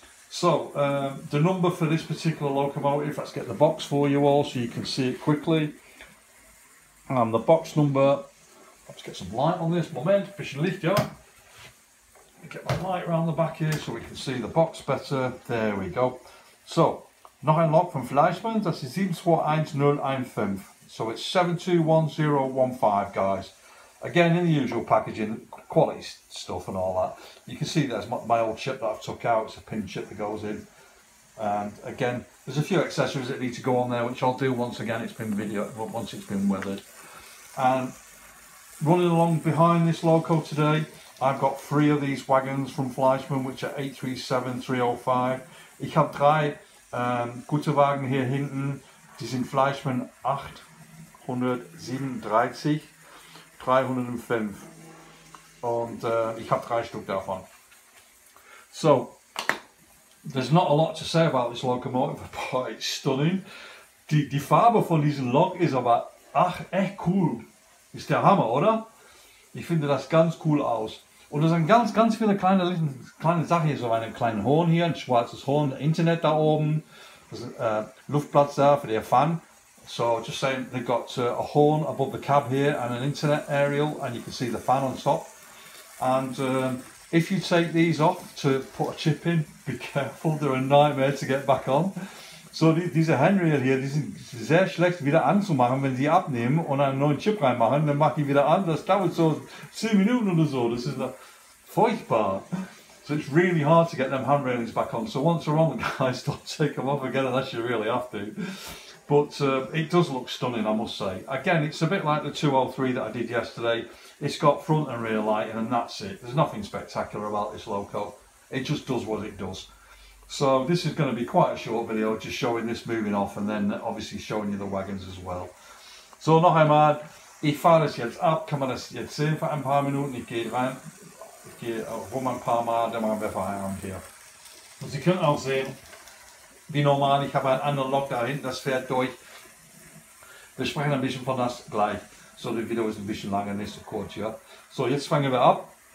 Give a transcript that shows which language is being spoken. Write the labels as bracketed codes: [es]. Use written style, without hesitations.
[en] So the number for this particular locomotive, let's get the box for you all so you can see it quickly. And the box number, let's get some light on this, [de] Moment, bisschen Licht, ja. [en] Get my light around the back here so we can see the box better. There we go. [de] So, noch ein Lok von Fleischmann, das ist 721015. [en] So it's 721015, guys. Again, in the usual packaging, quality stuff and all that. You can see there's my old chip that I've took out. It's a pin chip that goes in. And again, there's a few accessories that need to go on there, which I'll do once again it's been once it's been weathered. And running along behind this loco today, I've got 3 of these wagons from Fleischmann, which are 837305. [de] Ich habe 3 gute Wagen hier hinten, die sind Fleischmann 837 305 und ich habe 3 Stück davon. [en] So, there's not a lot to say about this locomotive, but it's stunning. [de] Die Farbe von diesem Lok ist aber echt cool. Ist der Hammer, oder? Ich finde das ganz cool aus. Und es sind ganz viele kleine Sachen hier, so einen kleinen Horn hier, ein schwarzes Horn, Internet da oben, Luftplatz da für den Fan. [en] So just saying, they've got a horn above the cab here and an internet aerial, and you can see the fan on top. And if you take these off to put a chip in, be careful, they're a nightmare to get back on. [de] So diese Handrail hier, die sind sehr schlecht wieder anzumachen, wenn sie abnehmen und einen neuen Chip reinmachen, dann macht die wieder an. Das dauert so 10 Minuten oder so. Das ist furchtbar. [en] So it's really hard to get them handrailings back on. So once they're on, guys, don't take them off again unless you really have to. But it does look stunning, I must say. Again, it's a bit like the 203 that I did yesterday. It's got front and rear lighting and that's it. There's nothing spectacular about this loco. It just does what it does. So this is going to be quite a short video, just showing this moving off and then obviously showing you the wagons as well. [de] So noch einmal, ich fahre das jetzt ab, kann man das jetzt sehen für ein paar Minuten, ich gehe rein, ich gehe rum ein paar Mal, dann machen wir Feierabend hier. Und Sie können auch sehen, wie normal, ich habe einen anderen Lok da hinten, das fährt durch. Wir sprechen ein bisschen von das gleich, so das Video ist ein bisschen lange, nicht so kurz, ja. So, jetzt fangen wir ab.